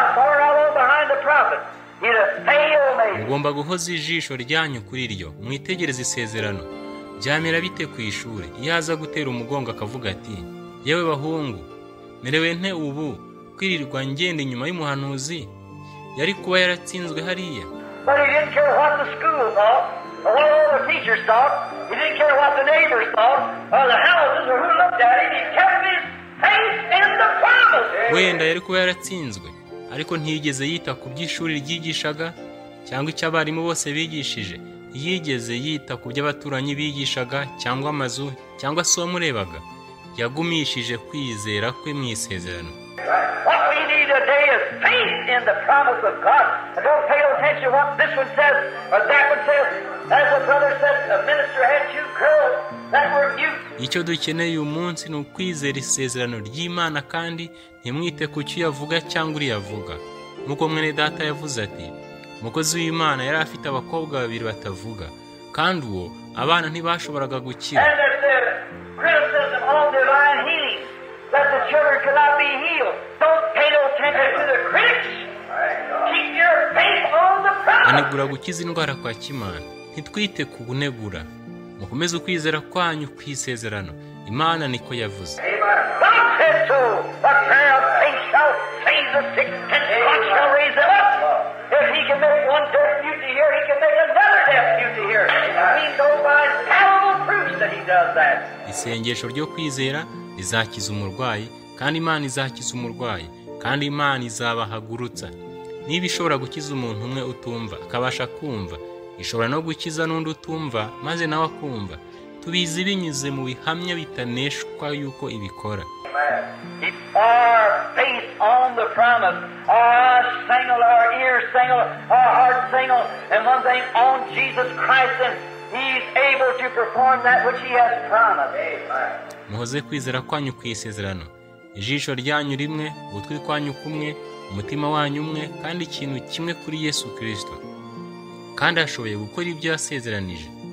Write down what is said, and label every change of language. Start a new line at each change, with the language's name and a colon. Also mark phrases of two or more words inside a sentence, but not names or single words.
English: I'm falling all over behind the prophet. He'd have failed me.
Kinyarwanda: Mugomba guhoza ijisho ryanyu kuri ryo, mwitegereze isezerano. byamera bite ku ishuri iyo aza gutera umugongo akavuga ati yewe bahungu merewe nte ubu kwirirwa ngende inyuma y'umuhanuzi, yari kuba yaratsinzwe hariya.
English: But he didn't care what the school thought, or what all the teachers thought. He didn't care what the neighbors thought, or the houses, or who looked at him. He kept his faith in the promise.
Kinyarwanda: Wenda yari kuba yaratsinzwe, ariko ntiyigeze yita ku by'ishuri ryigishaga cyangwa icyo abarimu bose bigishije. Yigeze yita ku by'abaturanyi bigishaga cyangwa amazu cyangwa se uwamurebaga. Yagumishije kwizera kwe mu isezerano.
English: What we need today is faith in the promise of God. And don't pay no attention to what this one says or that one says. As a brother said, a minister had 2 girls that were mute.
Kinyarwanda: Icyo dukeneye uyu munsi ni ukwizera isezerano ry'Imana kandi ntimwite ku cyo yavuga cyangwa uri yavuga. Nk'uko mwene data yavuze ati, umukozi w'Imana yari afite abakobwa 2 batavuga, kandi uwo abana ntibashoboraga gukira.
English: And there's the criticism on divine healing, that the children could not be healed. Don't pay no attention to the critics. Keep your faith on the promise.
Kinyarwanda: Anegura gukiza indwara kwa Kimana. Ntitwite ku kunegura. Mukomeze ukwizera kwanyu kwisezerano. Imana niko yavuze.
English: God said so. The prayer of faith shall save the sick, and God shall raise them up. If he can make one deaf mute to hear, he can make another deaf mute to hear. We know by infallible proofs that he does that.
Kinyarwanda: Isengesho ryo kwizera rizakiza umurwayi, kandi Imana izakiza umurwayi, kandi Imana izabahagurutsa. Niba ishobora gukiza umuntu umwe utumva akabasha kumva, ishobora no gukiza n'undi utumva maze nawe akumva. Tubizi binyuze mu bihamya bitaneshwa yuko ibikora.
English: Keep our faith on the promise, our single, our ears single, our heart single, and one thing on Jesus Christ, and he's able to perform that which he has promised.
Kinyarwanda: Muhoze kwizera kwanyu kwisezerano. Ijisho ryanyu rimwe, ugutwi kwanyu kumwe, umutima wanyu umwe, kandi ikintu kimwe kuri Yesu Kristo. Kandi ashoboye gukora ibyo yasezeranije.